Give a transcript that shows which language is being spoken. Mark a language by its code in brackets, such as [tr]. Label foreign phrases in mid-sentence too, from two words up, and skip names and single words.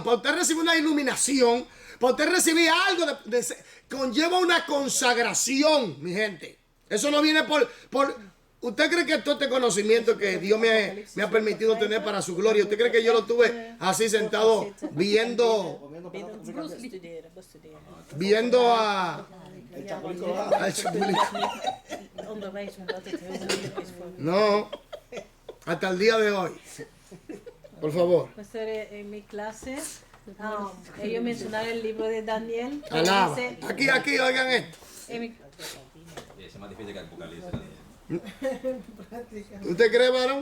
[es] Para usted recibir una iluminación, para usted recibir algo, conlleva una consagración, mi gente. Eso no viene por... ¿Usted cree que todo este conocimiento que Dios me ha permitido tener para su gloria, usted cree que yo lo tuve así sentado viendo a... El Chapulín al Chapulín? [nl] Onderwijs, omdat het heel moeilijk is voor me. [es] No, hasta el día de hoy. Por favor. Pastor, en mi clase, ellos mencionaron el libro de Daniel. que Alaba. dice- Aquí, oigan esto. en mi- Y ese es más difícil que Apocalipsis. ¿Usted cree, varón?